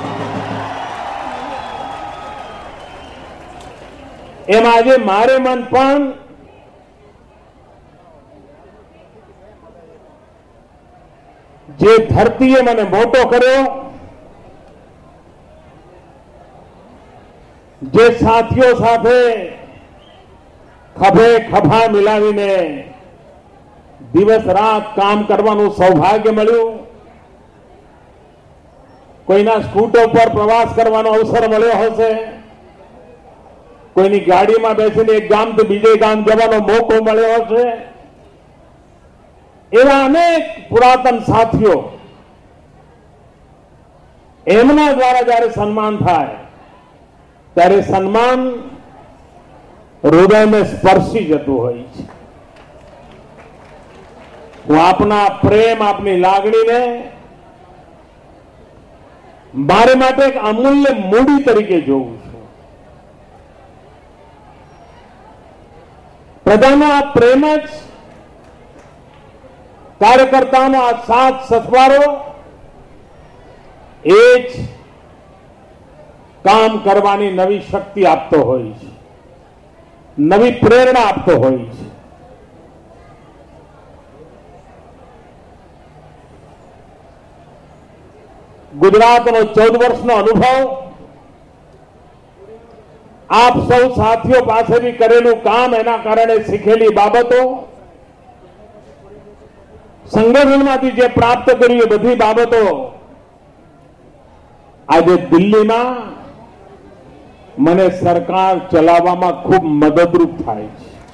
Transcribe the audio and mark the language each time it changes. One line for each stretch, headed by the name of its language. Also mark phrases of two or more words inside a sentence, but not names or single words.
Gujarati: એમ આજ મારે મન પણ જે ધરતીએ મને મોટો કર્યો, જે સાથીઓ સાથે ખભે ખભા મિલાવીને દિવસ રાત કામ કરવાનું સૌભાગ્ય મળ્યું, કોઈના સ્કૂટર પર પ્રવાસ કરવાનો અવસર મળ્યો હશે, કોઈની ગાડીમાં બેસીને એક ગામ તો બીજે ગામ જવાનો મોકો મળ્યો હશે, એવા અનેક પુરાતન સાથીઓ એમના દ્વારા જ્યારે સન્માન થાય ત્યારે સન્માન હૃદયમાં સ્પર્શી જતું હોય છે। હું આપના પ્રેમ, આપની લાગણીને મારે માટે એક અમૂલ્ય મૂડી તરીકે જોઉં છું। પ્રજાનો આ પ્રેમ જ કાર્યકર્તાઓ આ સાથ સથવારો એ જ કામ કરવાની નવી શક્તિ આપતો હોય છે, નવી પ્રેરણા આપતો હોય છે। ગુજરાતનો 14 વર્ષનો અનુભવ, આપ સૌ સાથીઓ પાસેથી કરેલું કામ, એના કારણે શીખેલી બાબતો, સંગઠનમાંથી જે પ્રાપ્ત કર્યું એ બધી બાબતો આજ દિલ્હીમાં મને સરકાર ચલાવવામાં ખૂબ મદદરૂપ થાય છે।